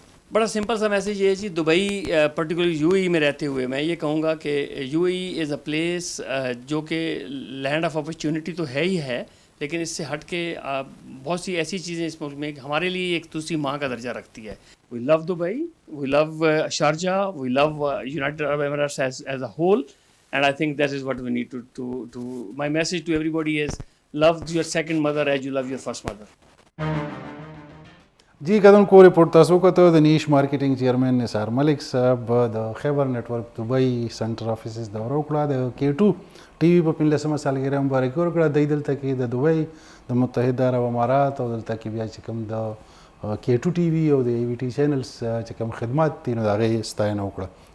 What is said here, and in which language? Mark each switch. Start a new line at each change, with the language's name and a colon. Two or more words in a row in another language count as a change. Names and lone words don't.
Urdu: بڑا سمپل سا میسیج یہ ہے جی, دبئی پرٹیکولرلی یو اے ای میں رہتے ہوئے میں یہ کہوں گا کہ
English: UAE is a place
Urdu: جو کہ
English: land of opportunity
Urdu: تو ہے ہی ہے, لیکن اس سے ہٹ کے بہت سی ایسی چیزیں اس ملک میں ہمارے لیے ایک دوسری ماں کا درجہ رکھتی ہے.
English: We love Dubai, we love Sharjah, we love United Arab Emirates as a whole, and I think that is what we need to my message to everybody is love your second mother as you love your first mother.
Pashto: جی کدن کو رپورٹ تاسو کته د نیش مارکیټینګ چیرمن نثار ملک صاحب د خیبر نیټ ورک دبئی سنټر افیسز دورو کړه. د K2 ټي وي په 15مه سالګرا مبارکي ورکړه. د دلته کې د دبئی د متحده عرب امارات او دلته کې بیا چې کوم د K2 ټي وي او د AVT چینلز چې کوم خدمات دي نو د هغې ستاینه وکړه.